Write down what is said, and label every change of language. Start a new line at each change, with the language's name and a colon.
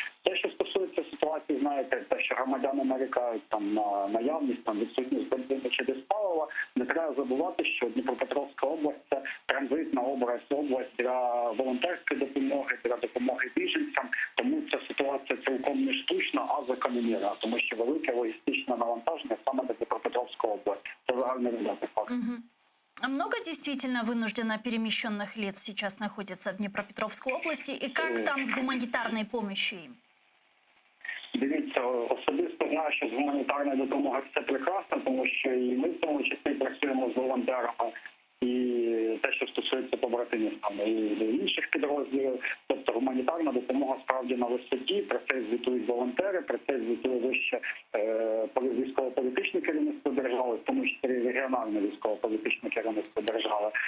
Ukrainian: Те, що стосується ситуації, знаєте, те, що громадяни нарікають там на наявність, відсутність бензину чи диспалива, не треба забувати, що Дніпропетровська область – це транзитна область для волонтерської допомоги, для допомоги біженцям, тому ця ситуація цілком не штучна, а закономірна, тому що велике логістичне навантаження саме до Дніпропетровської області. Це загально відомий факт.
Russian: А много действительно вынужденно перемещенных лиц сейчас находится в Днепропетровской области? И как там с гуманитарной помощью им?
Ukrainian: Дивіться, особисто знаю, що з гуманітарної допомоги все прекрасно, тому що і ми в тому числі працюємо з волонтерами. І те, що стосується побратимів і інших підрозділів, тобто гуманітарна допомога справді на висоті, про це звітують волонтери, про це звітує вище військово-політичне керівництво держави, в тому числі регіональне військово-політичне керівництво держави.